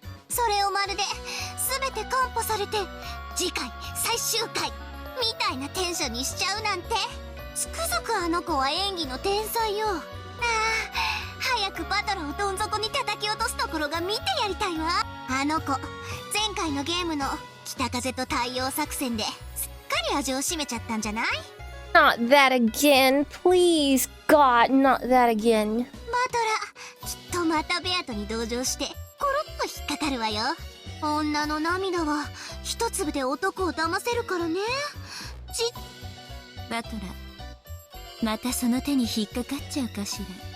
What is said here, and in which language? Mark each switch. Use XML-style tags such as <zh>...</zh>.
<ja>それをまるで全て完歩されて次回最終回みたいなテンションにしちゃうなんて。つくづくあの子は演技の天才よ。ああ、早くバトラをどん底に叩き落とすところが見てやりたいわ。あの子前回のゲームの北風と太陽作戦ですっかり味を占めちゃったんじゃない？</ja> <en>Not that again, please, God, not that again.</en> <ja>バトラ、きっとまたベアトに同情してコロッと引っかかるわよ。女の涙は一粒で男を騙せるからね。バトラ、またその手に引っかかっちゃうかしら。</ja>